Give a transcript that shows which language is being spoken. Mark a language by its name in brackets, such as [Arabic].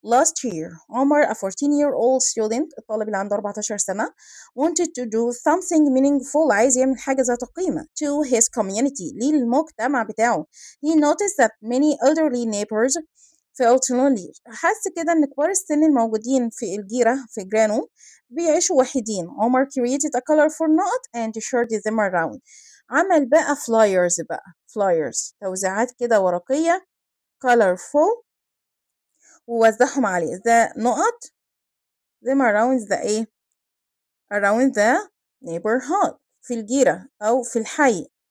[English] Last year عمر a 14-year-old student [Arabic] الطالب اللي عنده 14 سنة [English] wanted to do something meaningful [Arabic] عايز يعمل حاجة ذات قيمة [English] to his community [Arabic] للمجتمع بتاعه. [English] He noticed that many elderly neighbors felt lonely. [Arabic] حس كده ان كبار السن الموجودين في الجيرة في جيرانه بيعيشوا وحيدين. [English] عمر created a colorful note and shared them around. [Arabic] عمل بقى flyers توزيعات كده ورقية colorful ووزعهم عليه the نقط them around the ايه [English] around the neighborhood [Arabic] في الجيرة أو في الحي.